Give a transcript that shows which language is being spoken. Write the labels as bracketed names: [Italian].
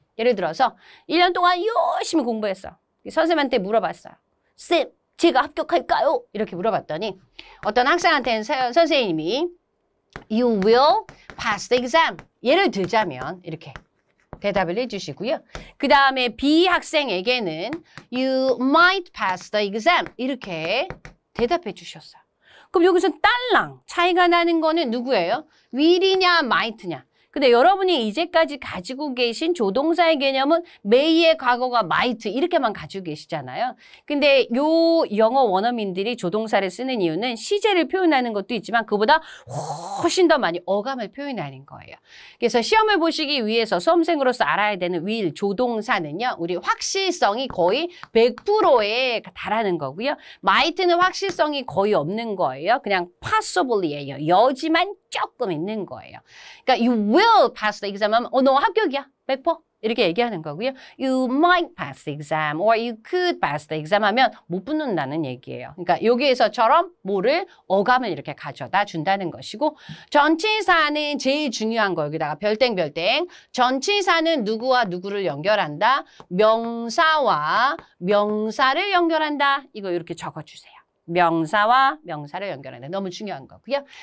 [Korean] 예를 들어서 1년 동안 열심히 공부했어. 선생님한테 물어봤어요. 쌤, 제가 합격할까요? 이렇게 물어봤더니 어떤 학생한테는 선생님이 [English] You will pass the exam. [Korean] 예를 들자면 이렇게 대답을 해주시고요. 그 다음에 B 학생에게는 [English] You might pass the exam. [Korean] 이렇게 대답해 주셨어요. 그럼 여기서 딸랑 차이가 나는 거는 누구예요? will이냐 might냐. 근데 여러분이 이제까지 가지고 계신 조동사의 개념은 may의 과거가 might 이렇게만 가지고 계시잖아요. 근데 요 영어 원어민들이 조동사를 쓰는 이유는 시제를 표현하는 것도 있지만 그보다 훨씬 더 많이 어감을 표현하는 거예요. 그래서 시험을 보시기 위해서 수험생으로서 알아야 되는 will 조동사는요. 우리 확실성이 거의 100%에 달하는 거고요. might는 확실성이 거의 없는 거예요. 그냥 possible이에요. 여지만 조금 있는 거예요. 그러니까 [English] you will pass the exam [Korean] 하면 너 합격이야. 100%. 이렇게 얘기하는 거고요. [English] You might pass the exam or you could pass the exam [Korean] 하면 못 붙는다는 얘기예요. 그러니까 여기에서처럼 뭐를 어감을 이렇게 가져다 준다는 것이고 전치사는 제일 중요한 거 여기다가 별땡별땡. 전치사는 누구와 누구를 연결한다. 명사와 명사를 연결한다. 이거 이렇게 적어주세요. 명사와 명사를 연결하는 너무 중요한 거고요.